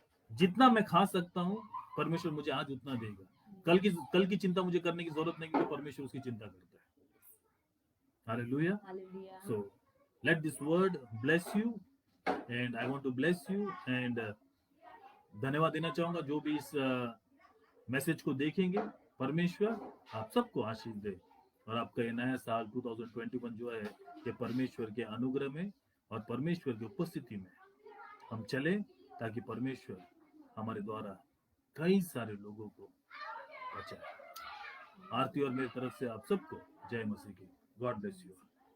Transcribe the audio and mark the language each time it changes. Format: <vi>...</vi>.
<hi>जितना मैं खा सकता हूँ परमेश्वर मुझे आज उतना देगा। कल की चिंता मुझे करने की जरूरत नहीं, क्योंकि परमेश्वर उसकी चिंता करता है। Hallelujah.</hi> <en>So let this word bless you, and I want to bless you, and</en> <hi>धन्यवाद देना चाहूंगा जो भी इस मैसेज को देखेंगे। परमेश्वर आप सबको आशीष दे, और आपका ये नया साल 2021 जो है, ये परमेश्वर के अनुग्रह में और परमेश्वर की उपस्थिति में हम चले, ताकि परमेश्वर हमारे द्वारा कई सारे लोगों को बचाए। आरती और मेरी तरफ से आप सबको जय मसीह की।</hi> <en>God bless you.</en>